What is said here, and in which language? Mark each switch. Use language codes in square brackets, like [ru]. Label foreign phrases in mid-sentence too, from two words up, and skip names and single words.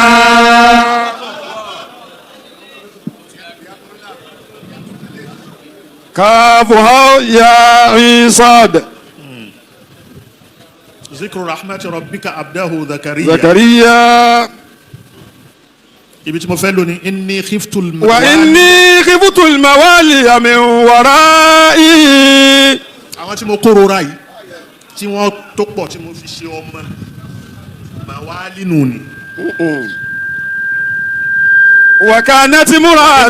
[ar] كافها يا عصاد ذكر رحمة ربك عبده زكريا. زكريا [yo] ibi tí mo fẹ́ lónìí [ar] إني خفت وإني خفت الموالي من ورائي. [yo] àwọn tí mo kórora yìí tí wọ́n tó pọ̀ tí mo fi ṣe ọmọ mawali nù ni. [ar] وكانت امرأتي.